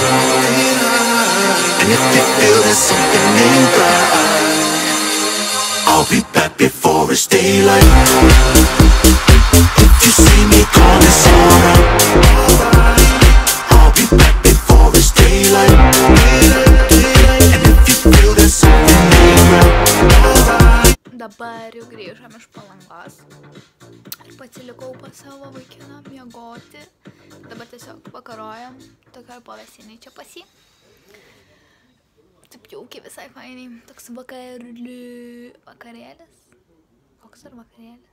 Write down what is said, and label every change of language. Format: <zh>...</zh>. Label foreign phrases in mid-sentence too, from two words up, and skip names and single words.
<en>And if you feel there's something ain't right, I'll be back before it's daylight. If you see me gone, it's alright. I'll be back before it's daylight. And if you feel there's something ain't right.</en> <lt>Dabar jau grįžom iš Palangos ir pasilikau pas savo vaikiną miegoti. Dabar tiesiog vakarojam tokioj pavėsinėj čia pas jį. Taip jaukiai visai fainiai. Toks vakarėlis. Koks ar vakarėlis?</lt>